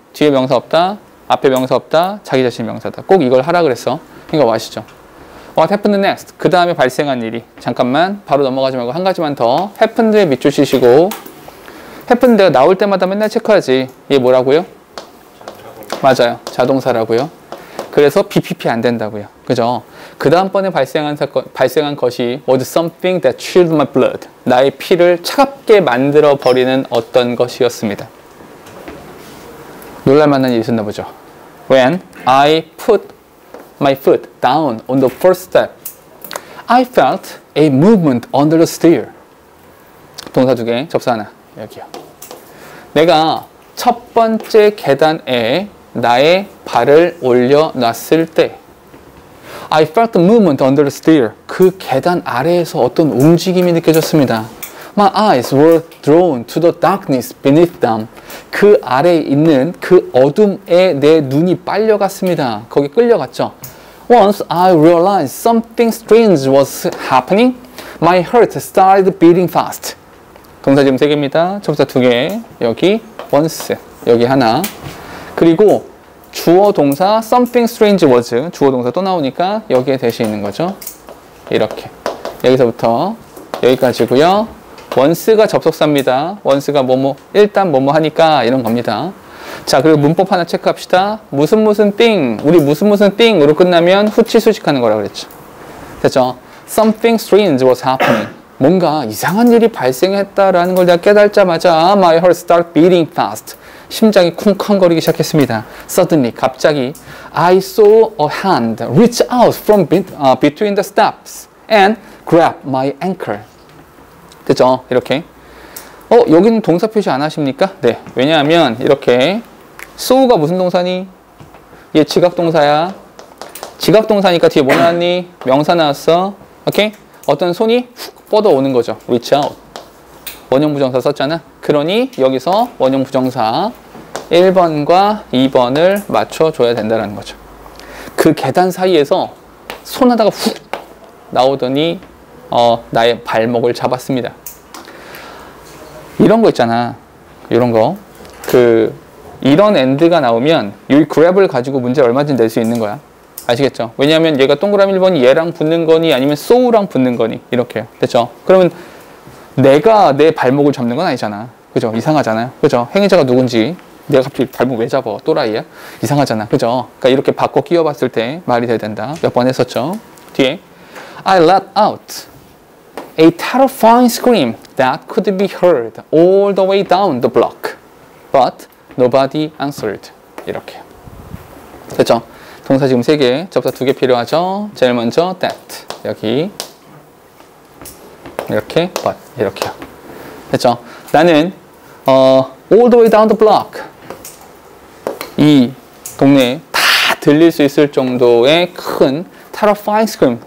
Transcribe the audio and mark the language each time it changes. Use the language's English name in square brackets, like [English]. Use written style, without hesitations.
[Korean] 뒤에 명사 없다. 앞에 명사 없다. 자기 자신이 명사다. 꼭 이걸 하라 그랬어. 이거 what이죠. [English] What happened next? [Korean] 그 다음에 발생한 일이. 잠깐만 바로 넘어가지 말고 한 가지만 더. happened에 밑줄 치시고 happened 내가 나올 때마다 맨날 체크하지. 얘 뭐라고요? 맞아요. 자동사라고요. 그래서 BPP 안 된다고요. 그죠? 그 다음번에 발생한 것이 [English] was something that chilled my blood. [Korean] 나의 피를 차갑게 만들어 버리는 어떤 것이었습니다. 놀랄만한 일이 있었나 보죠. [English] When I put my foot down on the first step, I felt a movement under the stair. [Korean] 동사 두 개, 접수 하나. 여기요. 내가 첫 번째 계단에 나의 발을 올려놨을 때 [English] I felt the movement under the stair. [Korean] 그 계단 아래에서 어떤 움직임이 느껴졌습니다. [English] My eyes were drawn to the darkness beneath them. [Korean] 그 아래에 있는 그 어둠에 내 눈이 빨려갔습니다. 거기 끌려갔죠. [English] Once I realized something strange was happening, my heart started beating fast. [Korean] 동사 지금 3개입니다. 접사 2개. 여기 once. 여기 하나. 그리고 주어 동사 [English] something strange was. [Korean] 주어 동사 또 나오니까 여기에 대시 있는 거죠. 이렇게. 여기서부터 여기까지고요. once가 접속사입니다. once가 뭐뭐 일단 뭐뭐 하니까 이런 겁니다. 자, 그리고 문법 하나 체크합시다. 무슨 무슨 thing. 우리 무슨 무슨 thing으로 끝나면 후치 수식하는 거라고 그랬죠. 됐죠? [English] Something strange was happening. [Korean] 뭔가 이상한 일이 발생했다라는 걸 내가 깨달자마자 [English] my heart started beating fast. [Korean] 심장이 쿵쾅거리기 시작했습니다. [English] Suddenly, [Korean] 갑자기 [English] I saw a hand reach out from between the steps and grab my ankle. [Korean] 됐죠? 이렇게. 여기는 동사 표시 안 하십니까? 네. 왜냐하면 이렇게 saw가 무슨 동사니? 얘 지각 동사야. 지각 동사니까 뒤에 뭐 나왔니? 명사 나왔어. 오케이? 어떤 손이 훅 뻗어오는 거죠. reach out. 원형 부정사 썼잖아. 그러니 여기서 원형 부정사 1번과 2번을 맞춰줘야 된다는 거죠. 그 계단 사이에서 손 하다가 훅 나오더니 나의 발목을 잡았습니다. 이런 거 있잖아. 이런 거. 이런 엔드가 나오면 이 그랩을 가지고 문제 얼마든지 낼 수 있는 거야. 아시겠죠? 왜냐하면 얘가 동그라미 1번이 얘랑 붙는 거니 아니면 so랑 붙는 거니 이렇게. 됐죠? 그러면 내가 내 발목을 잡는 건 아니잖아. 그죠? 이상하잖아요. 그죠? 행위자가 누군지 내가 갑자기 발목 왜 잡아? 또라이야? 이상하잖아. 그죠? 그러니까 이렇게 바꿔 끼워봤을 때 말이 돼야 된다. 몇 번 했었죠? [English] 뒤에 I let out a terrifying scream that could be heard all the way down the block. But nobody answered. [Korean] 이렇게. 됐죠? 동사 지금 3개, 접사 2개 필요하죠? 제일 먼저 that. 여기. 이렇게, but. 이렇게요. 됐죠? 나는 [English] all the way down the block. [Korean] 이 동네에 다 들릴 수 있을 정도의 큰 [English] terrifying scream.